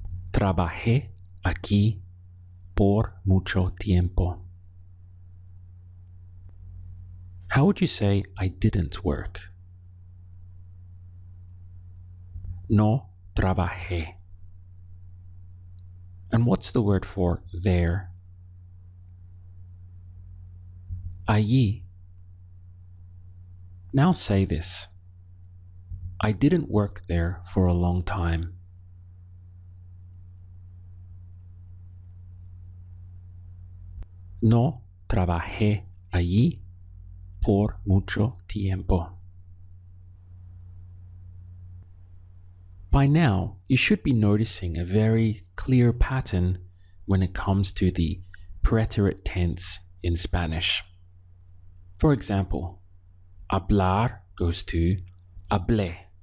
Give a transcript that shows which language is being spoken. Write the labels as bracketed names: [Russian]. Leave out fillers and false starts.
[Spanish] Trabajé aquí por mucho tiempo. [English] How would you say, I didn't work? [Spanish] No trabajé. [English] And what's the word for there? [Spanish] Allí. [English] Now say this. I didn't work there for a long time. [Spanish] No trabajé allí por mucho tiempo. [English] By now, you should be noticing a very clear pattern when it comes to the preterite tense in Spanish. For example, hablar goes to hablé.